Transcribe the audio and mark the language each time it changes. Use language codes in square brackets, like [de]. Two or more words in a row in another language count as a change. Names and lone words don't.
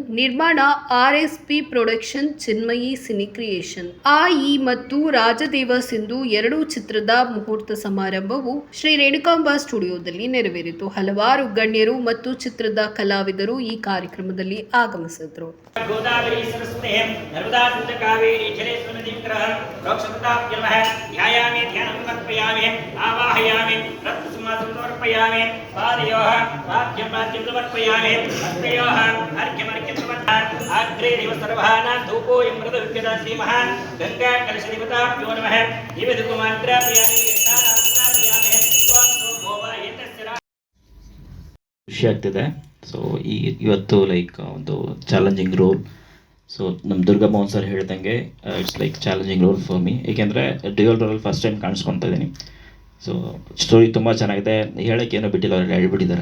[kn] ನಿರ್ಮಾಣ RSP ಪ್ರೊಡಕ್ಷನ್, ಚಿನ್ಮಯಿ ಸಿನಿ ಕ್ರಿಯೇಷನ್. ಆಯಿ ಮತ್ತು ರಾಜದೇವ ಸಿಂಧು ಎರಡೂ ಚಿತ್ರದ ಮುಹೂರ್ತ ಸಮಾರಂಭವು ಶ್ರೀ ರೇಣುಕಾಂಬಾ ಸ್ಟುಡಿಯೋದಲ್ಲಿ ನೆರವೇರಿತು. ಹಲವಾರು ಗಣ್ಯರು ಮತ್ತು ಚಿತ್ರದ ಕಲಾವಿದರು ಈ ಕಾರ್ಯಕ್ರಮದಲ್ಲಿ ಆಗಮಿಸಿದರು. [sa] गोदावरी सरस्वती नर्मदा सिंधु कावेरी जलेस्मिन् नदीं प्रोक्षताभ्यमः ध्यायामि ध्यानं समर्पयामि आवाहयामि रत्नसिंहासनं समर्पयामि पादयोः वाक्यं वाक्यं समर्पयामि हस्तयोः अर्घ्यमर्घ्यं समर्पयामि अग्रे देव सर्वानां धूपोऽयं मृदविद्यता श्रीमः गङ्गा कलशदेवताभ्यो नमः निवेदकुमान्त्रापयामि [kn] ಖುಷಿ ಆಗ್ತಿದೆ. ಸೊ ಇವತ್ತು ಲೈಕ್ ಒಂದು [en] challenging role. [kn] ಸೊ ನಮ್ಮ ದುರ್ಗಾ ಮೋಹನ್ ಸರ್ ಹೇಳ್ದಂಗೆ [en] it's like challenging role for me. [kn] ಏಕೆಂದರೆ [en] dual role first time [kn] ಕಾಣಿಸ್ಕೊತಾ ಇದ್ದೀನಿ. [en] so story [kn] ತುಂಬ ಚೆನ್ನಾಗಿದೆ, ಹೇಳೋಕ್ಕೆ ಏನೋ ಬಿಟ್ಟಿಲ್ಲ, ಅವರೆಲ್ಲ ಹೇಳ್ಬಿಟ್ಟಿದ್ದಾರೆ.